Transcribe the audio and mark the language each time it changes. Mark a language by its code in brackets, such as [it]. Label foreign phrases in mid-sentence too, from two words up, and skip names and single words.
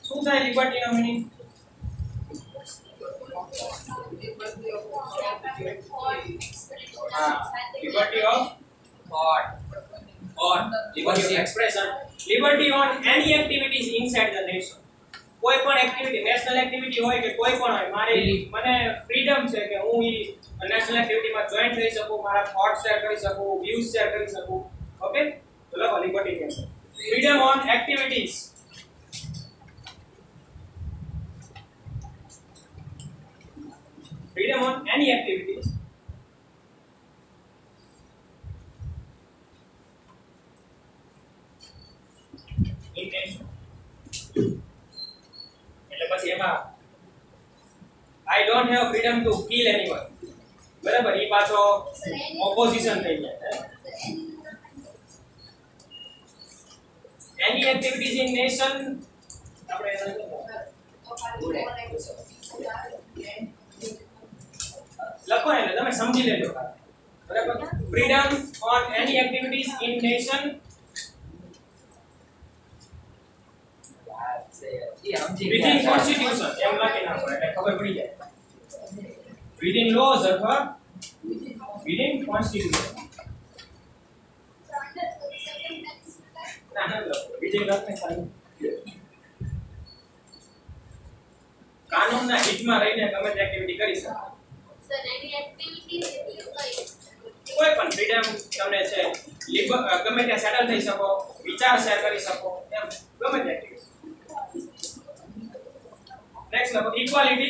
[gu] થાય લિબર્ટી નો મીનિંગ? [en] liberty of Thought. or liberty of expression, liberty on any activities inside the nation. [gu] કોઈ પણ એક્ટિવિટી, [en] national activity [gu] હોય કે કોઈ પણ હોય, મને ફ્રીડમ છે કે હું ઈ [en] national activityમાં [gu] જોઈન થઈ શકું, મારા [en] thought share [gu] કરી શકું, [en] views share [gu] કરી શકું. ઓકે, તો લખો લિબર્ટી કે [en] freedom on activities. freedom on any activities intention. [gu] એટલે પછી એમાં [en] I don't have freedom to kill anyone. [gu] બરાબર, ઈ પાછો ઓપોઝિશન થઈ જાય. [en] Any activities in nation [gu] આપણે લખો એટલે તમે સમજી લેજો. બરાબર, [en] freedom on any activities in nation within constitution [gu] એમ લખી નાખો એટલે ખબર પડી જાય. [en] within laws અથવા within constitution. [gu] ના within લખને ખાલી કાનૂનના હિતમાં રહીને તમે તે એક્ટિવિટી કરી શકો. સર [en] any activities [gu] એટલે કઈ? કોઈ પણ ફ્રીડમ તમને છે, ગમે ત્યાં સેટલ થઈ શકો, વિચાર શેર કરી શકો, એમ ગમે તે એક્ટિવિટી. [en] Next level, equality.